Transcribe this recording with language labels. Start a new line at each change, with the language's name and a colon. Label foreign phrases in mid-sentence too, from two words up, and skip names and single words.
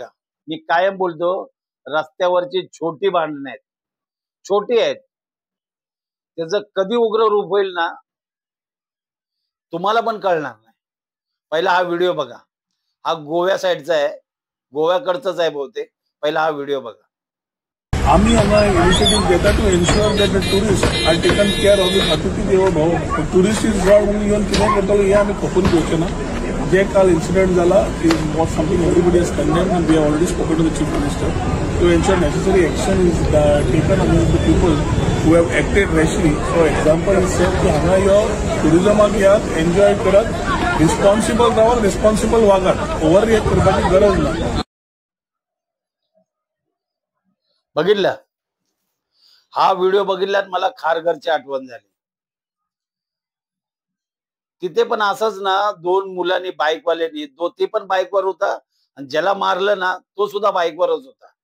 Marathi: मी कायम बोलतो, रस्त्यावरची छोटी भांडणं आहेत, छोटी आहेत. त्याचं कधी उग्र रूप होईल ना, तुम्हाला पण कळणार नाही. पहिला हा व्हिडिओ बघा. हा गोव्या साईडचा आहे, गोव्याकडचाच आहे बहुतेक. पहिला हा व्हिडिओ बघा.
Konkani: आम्ही हांगा इनिशिएटिव्ह घेता
English: to ensure that the tourist are taken care of the
Sanskrit: अतिथी देवो भव.
Konkani: टुरिस्ट इज गॉड म्हणून येऊन कितें करतलो हे आमी खपून घेवचें ना. जे काल इन्सिडेंट जाला
English: is what something everybody has condemned and we have already spoken to the Chief Minister to ensure necessary action is taken against the people who have acted rashly. for example is said
Konkani: की हांगा यो टुरिजमाक यात एन्जॉय करत रिस्पॉन्सिबल रावात, रिस्पॉन्सिबल वागात.
English: over react
Konkani: करपाची गरज ना.
Marathi: बघितलं हा व्हिडिओ बघितल्यात मला खारघरची आठवण झाली. तिथे पण असंच ना, दोन मुलांनी बाईकवाल्यांनी, ते पण बाईकवर होता आणि ज्याला मारलं ना तो सुद्धा बाईकवरच होता.